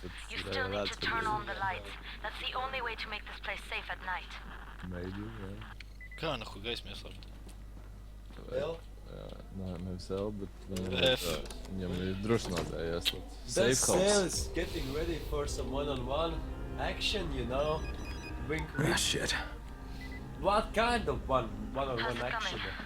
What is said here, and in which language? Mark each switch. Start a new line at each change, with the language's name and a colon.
English: You still need to turn on the lights. That's the only way to make this place safe at night. Maybe,
Latvian: jā. Kā nahuj gaismu ieslēgt? Jā, nevis L, bet viņam ir drošinātāji ieslēgt.
English: That cell is getting ready for some one-on-one action, you know. Wink, wink. Ah, shit. What kind of one-on-one action?